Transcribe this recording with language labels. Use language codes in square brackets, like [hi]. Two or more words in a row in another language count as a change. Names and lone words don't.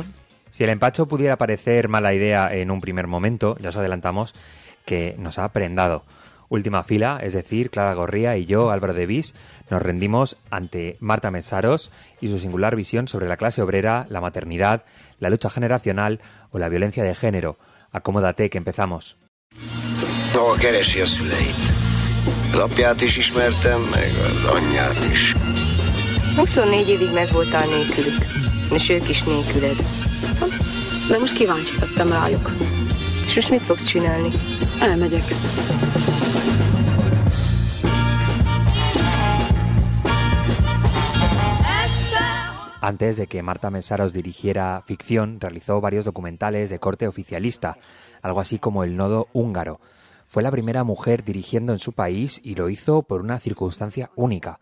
[es] Si el empacho pudiera parecer mala idea en un primer momento, ya os adelantamos que nos ha prendado. Última fila, es decir, Clara Gorría y yo, Álvaro de Vis, nos rendimos ante Marta Metsaros y su singular visión sobre la clase obrera, la maternidad, la lucha generacional o la violencia de género. Acomódate, que empezamos. [hu] Hol keresi a szüleit? Az apját is ismertem, meg az anyját is. 24 évig megvoltál nélkülük, és ők is nélküled. De most kíváncsi lettem rájuk. És most mit fogsz csinálni? Elmegyek. [es] Antes de que Marta Metsaros dirigiera ficción, realizó varios documentales de corte oficialista, algo así como El nodo húngaro. Fue la primera mujer dirigiendo en su país y lo hizo por una circunstancia única.